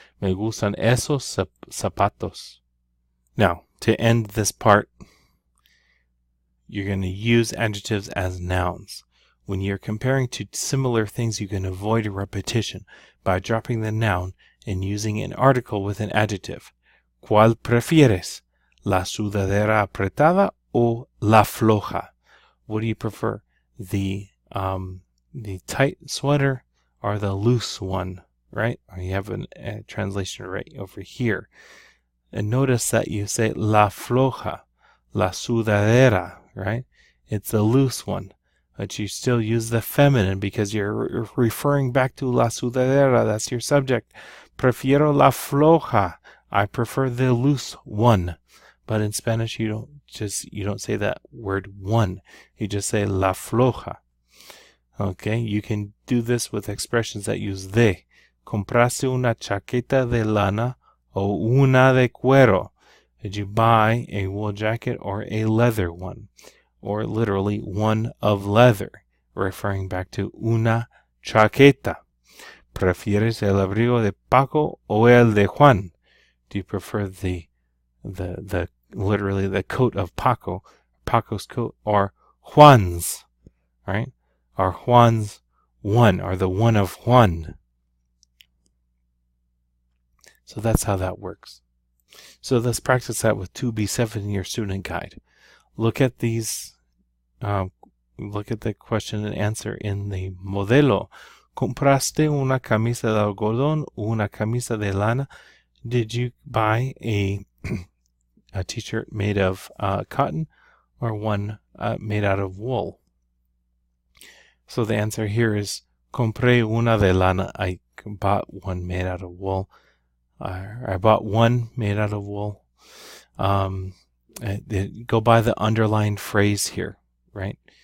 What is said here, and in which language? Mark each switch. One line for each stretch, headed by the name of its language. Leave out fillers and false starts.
Spanish: Me gustan esos zapatos.
English: Now, to end this part, you're going to use adjectives as nouns. When you're comparing two similar things, you can avoid a repetition by dropping the noun and using an article with an adjective.
Spanish: ¿Cuál prefieres? ¿La sudadera apretada o la floja?
English: What do you prefer? The tight sweater or the loose one, right? Or you have a translation right over here. And notice that you say
Spanish: la floja, la sudadera,
English: right? It's the loose one. But you still use the feminine because you're referring back to
Spanish: la sudadera.
English: That's your subject.
Spanish: Prefiero la floja.
English: I prefer the loose one. But in Spanish, you don't say that word one. You just say
Spanish: la floja.
English: Okay, you can do this with expressions that use de.
Spanish: Compraste una chaqueta de lana o una de cuero.
English: Did you buy a wool jacket or a leather one? Or literally one of leather, referring back to
Spanish: una chaqueta. ¿Prefieres el abrigo de Paco o el de Juan?
English: Do you prefer the literally the coat of Paco, Paco's coat, or Juan's, right? Or Juan's one, or the one of Juan. So that's how that works. So let's practice that with 2B7 in your student guide. Look at these, look at the question and answer in the modelo.
Spanish: ¿Compraste una camisa de algodón o una camisa de lana?
English: Did you buy a t-shirt made of cotton or one made out of wool? So the answer here is
Spanish: compré una de lana.
English: I bought one made out of wool. I bought one made out of wool. Go by the underlined phrase here, right?